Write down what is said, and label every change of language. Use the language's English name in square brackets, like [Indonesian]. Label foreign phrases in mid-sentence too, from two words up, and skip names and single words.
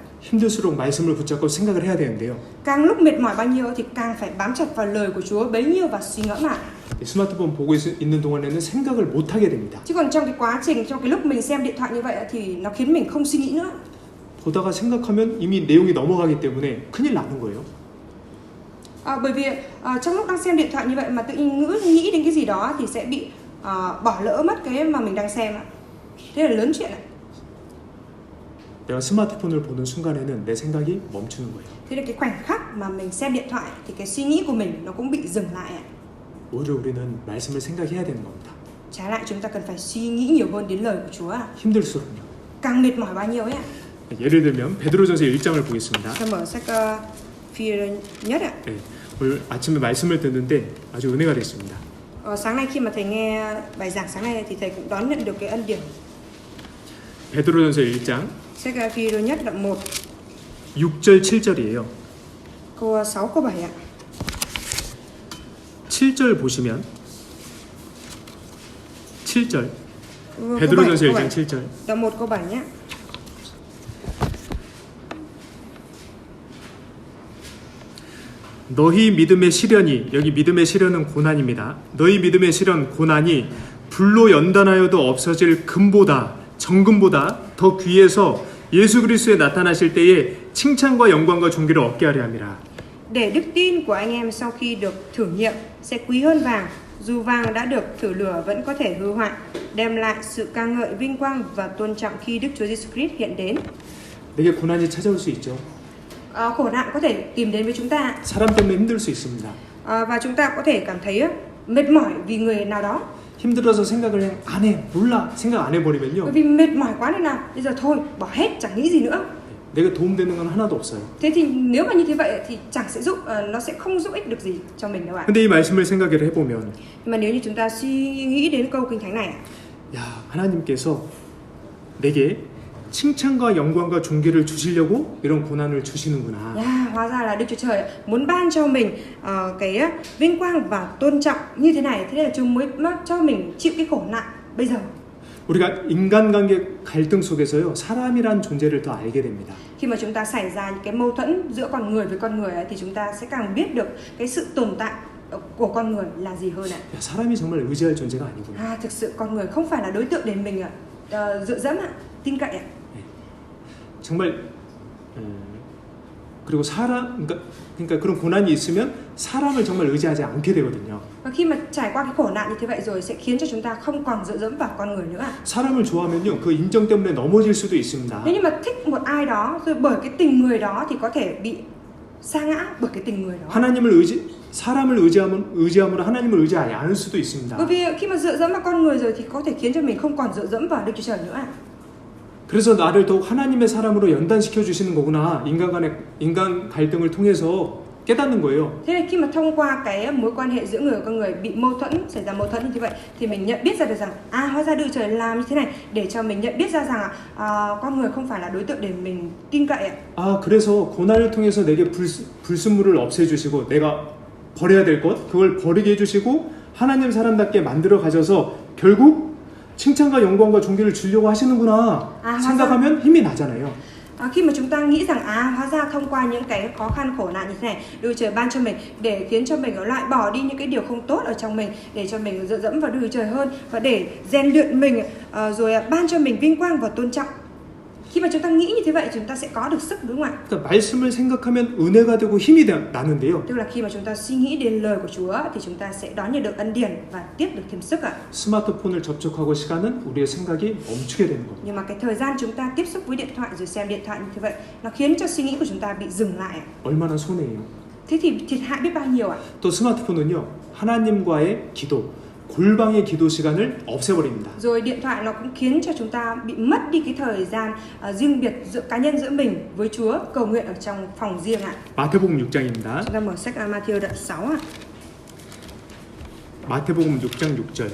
[Korean] 힘들수록 말씀을 붙잡고 생각을 해야 되는데요. [Vietnamese] Càng lúc mệt mỏi bao nhiêu thì càng phải bám chặt vào lời của Chúa bấy nhiêu và suy ngẫm ạ. [Korean] 스마트폰 보고 있는 동안에는 생각을 못 하게 됩니다. [Vietnamese] Chứ còn trong cái quá trình, trong cái lúc mình xem điện thoại như vậy thì nó khiến mình không suy nghĩ nữa. [Korean] 보다가 생각하면 이미 내용이 넘어가기 때문에 큰일 나는 거예요. [Vietnamese] Bởi vì trong lúc đang xem điện thoại như vậy mà tự nhiên nghĩ đến cái gì đó thì sẽ bị bỏ lỡ mất cái mà mình đang xem ạ. Thế là lớn chuyện ạ. [Korean] 내가 스마트폰을 보는 순간에는 내 생각이 멈추는 거예요. [Vietnamese] Thế là cái khoảnh khắc mà mình xem điện thoại thì cái suy nghĩ của mình nó cũng bị dừng lại ạ. [Korean] 오히려 우리는 말씀을 생각해야 되는 겁니다. [Vietnamese] Trái lại chúng ta cần phải suy nghĩ nhiều hơn đến lời của Chúa ạ. [Korean] 힘들수록요. [Vietnamese] Càng mệt mỏi bao nhiêu ấy ạ. [Korean] 예를 들면 베드로전서 1장을 보겠습니다. [Vietnamese] Ta mở sách Phi-rơ nhất ạ. [Korean] 네, 오늘 아침에 말씀을 듣는데 아주 은혜가 됐습니다. [Vietnamese] Sáng nay khi mà thầy nghe bài giảng sáng nay thì thầy cũng đón nhận được cái ân điển. [Korean] 베드로전서 1장 [Vietnamese] Sách Phi-rơ nhất đoạn 1 [Korean] 6절 7절이에요. [Vietnamese] câu 6 câu 7 ạ. [Korean] 7절 보시면 7절 [Vietnamese] Câu [Korean] 베드로전서 7, 1장 7절 [Vietnamese] đoạn 1 câu 7 nhé. [Korean] 너희 믿음의 시련이, 여기 믿음의 시련은 고난입니다. 너희 믿음의 시련, 고난이 불로 연단하여도 없어질 금보다, 정금보다 더 귀해서 예수 그리스도에 나타나실 때에 칭찬과 영광과 존귀를 얻게 하려 함이라. [Vietnamese] Để đức tin của anh em sau khi được thử nghiệm sẽ quý hơn vàng, dù vàng đã được thử lửa vẫn có thể hư hoại, đem lại sự ca ngợi, vinh quang và tôn trọng khi Đức Chúa Giêsu Christ hiện đến. [Korean] 내게 고난이 찾아올 수 있죠. [Vietnamese] Khổ nạn có thể tìm đến với chúng ta. [Korean] 사람 때문에 힘들 수 있습니다. [Vietnamese] Và chúng ta có thể cảm thấy mệt mỏi vì người nào đó. [Korean] 힘들어서 생각을 안 해, 몰라, 생각 안 해버리면요. [Vietnamese] Bởi vì mệt mỏi quá nên là bây giờ thôi, bỏ hết, chẳng nghĩ gì nữa. [Korean] 내가 도움되는 건 하나도 없어요. [Vietnamese] Thế thì nếu mà như thế vậy thì chẳng sẽ nó sẽ không giúp ích được gì cho mình đâu ạ. [Korean] 근데 이 말씀을 생각을 해보면, [Vietnamese] Nhưng mà nếu như chúng ta suy nghĩ đến câu kinh thánh này, [Korean] 야, 하나님께서 내게 칭찬과 영광과 존귀를 주시려고 이런 고난을 주시는구나. [Vietnamese] hóa ra là Đức Chúa Trời muốn ban cho mình cái vinh quang và tôn trọng như thế này, thế nên là Chúa mới cho mình chịu cái khổ nạn bây giờ. [Korean] 우리가 인간관계 갈등 속에서요, 사람이란 존재를 더 알게 됩니다. [Vietnamese] Khi mà chúng ta xảy ra những cái mâu thuẫn giữa con người với con người ấy, thì chúng ta sẽ càng biết được cái sự tồn tại của con người là gì hơn ạ? [Korean] 야, 사람이 정말 의지할 존재가 아니구나. [Vietnamese] Thực sự con người không phải là đối tượng để mình dựa dẫm ạ, tin cậy ạ. [Korean] 정말 그리고 그러니까 그런 고난이 있으면 사람을 정말 의지하지 않게 되거든요. [Vietnamese] Và khi mà trải qua cái khổ nạn như thế vậy rồi sẽ khiến cho chúng ta không còn dựa dẫm vào con người nữa ạ. [Korean] 사람을 좋아하면요, 그 인정 때문에 넘어질 수도 있습니다. [Vietnamese] Nếu như mà thích một ai đó rồi bởi cái tình người đó thì có thể bị sa ngã bởi cái tình người đó. [Korean] 사람을 의지함으로 하나님을 의지하지 않을 수도 있습니다. [Vietnamese] Bởi vì khi mà dựa dẫm vào con người rồi thì có thể khiến cho mình không còn dựa dẫm vào Đức Chúa Trời nữa ạ. [Korean] 그래서 나를 더욱 하나님의 사람으로 연단시켜 주시는 거구나. 인간 갈등을 통해서 깨닫는 거예요. [Vietnamese] Thế nên khi mà thông qua cái mối quan hệ giữa người và con người bị xảy ra mâu thuẫn như vậy thì mình nhận biết ra được rằng hóa ra Đức Chúa Trời làm như thế này để cho mình nhận biết ra rằng con người không phải là đối tượng để mình tin cậy ạ. [Korean] 그래서 고난을 통해서 내게 불순물을 없애주시고 내가 버려야 될 것 그걸 버리게 해주시고 하나님 사람답게 만들어 가셔서 결국 칭찬과 영광과 존귀를 주려고 하시는구나 생각하면 힘이 나잖아요. [Vietnamese] Khi mà chúng ta nghĩ rằng hóa ra thông qua những cái khó khăn khổ nạn như thế này, Đức Chúa Trời ban cho mình để khiến cho mình loại bỏ đi những cái điều không tốt ở trong mình, để cho mình dựa dẫm vào Đức Chúa Trời hơn và để rèn luyện mình, rồi ban cho mình vinh quang và tôn trọng. Khi mà chúng ta nghĩ như thế vậy chúng ta sẽ có được sức, đúng không ạ? [Korean] 그러니까 말씀을 생각하면 은혜가 되고 힘이 나는데요. [Vietnamese] Tức là khi mà chúng ta suy nghĩ đến lời của Chúa thì chúng ta sẽ đón nhận được ân điển và tiếp được thêm sức ạ. [Korean] 스마트폰을 접촉하고 시간은 우리의 생각이 멈추게 되는 겁니다. [Vietnamese] Nhưng mà cái thời gian chúng ta tiếp xúc với điện thoại rồi xem điện thoại như thế vậy, nó khiến cho suy nghĩ của chúng ta bị dừng lại. [Korean] 얼마나 손해예요. [Vietnamese] Thế thì thiệt hại biết bao nhiêu ạ? [Korean] 또 스마트폰은요, 하나님과의 기도, 골방의 기도 시간을 없애버립니다. [Vietnamese] Rồi điện thoại nó cũng khiến cho chúng ta bị mất đi cái thời gian riêng biệt giữa cá nhân giữa mình với Chúa, cầu nguyện ở trong phòng riêng ạ. [Korean] 마태복음 6장입니다. [Vietnamese] Chúng ta mở sách Matthew đoạn 6 ạ. [Korean] 마태복음 6장 6절.